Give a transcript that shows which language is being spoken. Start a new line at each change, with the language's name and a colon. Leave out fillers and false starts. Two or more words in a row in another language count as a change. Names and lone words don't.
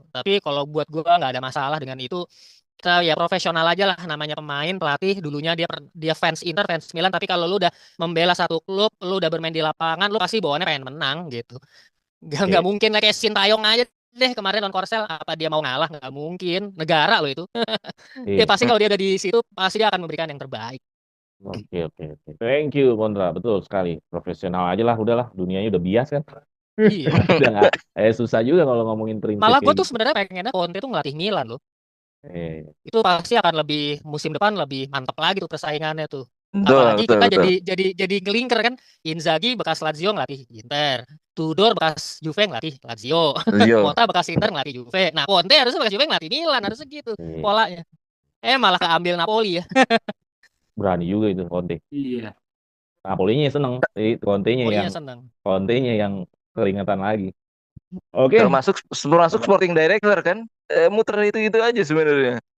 Indonesian: Tapi kalau buat gua nggak ada masalah dengan itu, kita ya profesional aja lah namanya pemain pelatih dulunya dia fans Inter fans Milan tapi kalau lu udah membela satu klub lu udah bermain di lapangan lu pasti bawaannya pengen menang gitu nggak Oke. mungkin lah kayak Sintayong aja deh kemarin lawan Korsel apa dia mau ngalah nggak mungkin negara lo itu ya Iya. pasti kalau dia ada di situ pasti dia akan memberikan yang terbaik. Oke, oke, oke.
English: Thank you,
Indonesian: Kontra. Betul sekali. Profesional aja lah, udahlah. Dunianya udah bias kan. Iya Udah nggak, susah juga kalau ngomongin prinsip malah gue kayak tuh gitu. sebenarnya pengennya Conte tuh ngelatih Milan loh, Eh, itu pasti akan lebih musim depan lebih mantap lagi tuh persaingannya tuh. Betul, Apalagi betul, kita betul. jadi ngelingker kan. Inzaghi bekas Lazio ngelatih Inter. Tudor bekas Juve ngelatih Lazio. Lazio. Motta bekas Inter ngelatih Juve. Nah, Conte harusnya bekas Juve ngelatih Milan, harusnya gitu eh, polanya. Malah keambil Napoli ya. berani juga itu Conte. Iya. Napolinya seneng. Napolinya seneng. Contenya yang keringatan lagi. Oke. Termasuk
English: sporting director
Indonesian: kan, muter itu aja sebenarnya.